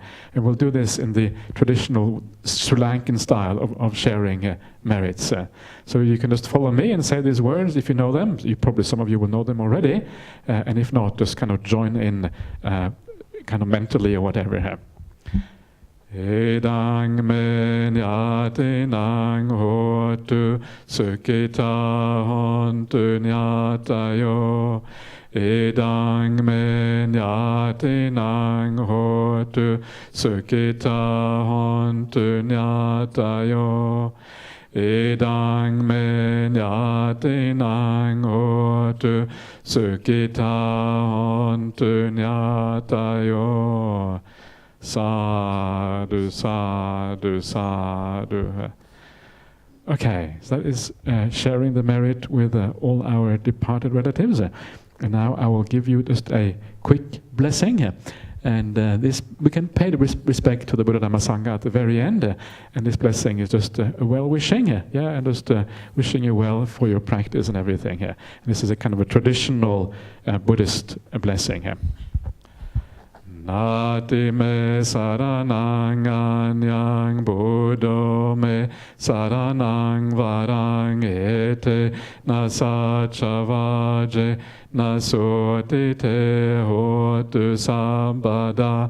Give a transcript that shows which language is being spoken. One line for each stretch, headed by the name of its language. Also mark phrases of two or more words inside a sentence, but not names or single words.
English: And we'll do this in the traditional Sri Lankan style of sharing merits. So you can just follow me and say these words if you know them. Probably some of you will know them already. And if not, just kind of join in kind of mentally or whatever.
Pali: Edang men yatinang hotu sukhita hontu nyatayo. Edang men yatinang hotu sukhita hontu nyatayo. Edang men yatinang hotu sukhita hontu nyatayo. Sadhu, sadhu, sadhu.
English: Okay, so that is sharing the merit with all our departed relatives. And now I will give you just a quick blessing. And this we can pay the respect to the Buddha Dhamma Sangha at the very end. And this blessing is just a well-wishing, and just wishing you well for your practice and everything. And this is a kind of a traditional Buddhist blessing.
Pali: Nati me saranang anyang Buddho me saranang varang ete nasacavaje nasoti te hotu sambada.